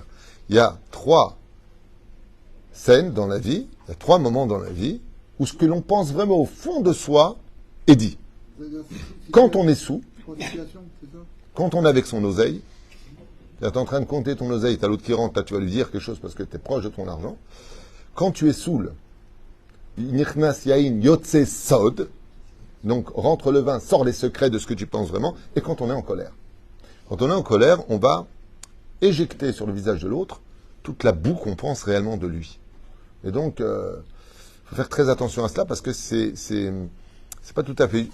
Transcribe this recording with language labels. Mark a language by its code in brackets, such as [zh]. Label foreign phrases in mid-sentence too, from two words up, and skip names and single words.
[fr] Il y a 3 scènes dans la vie, il y a 3 moments dans la vie où ce que l'on pense vraiment au fond de soi est dit. Quand on est sous, quand on est avec son oseille, tu es en train de compter ton oseille, tu as l'autre qui rentre, là tu vas lui dire quelque chose parce que tu es proche de ton argent. Quand tu es saoul, [he] נכנס יין יוצא סוד, [fr] donc rentre le vin, sort les secrets de ce que tu penses vraiment, et quand on est en colère. Quand on est en colère, on va éjecter sur le visage de l'autre toute la boue qu'on pense réellement de lui. Et donc, faut faire très attention à cela parce que c'est pas tout à fait...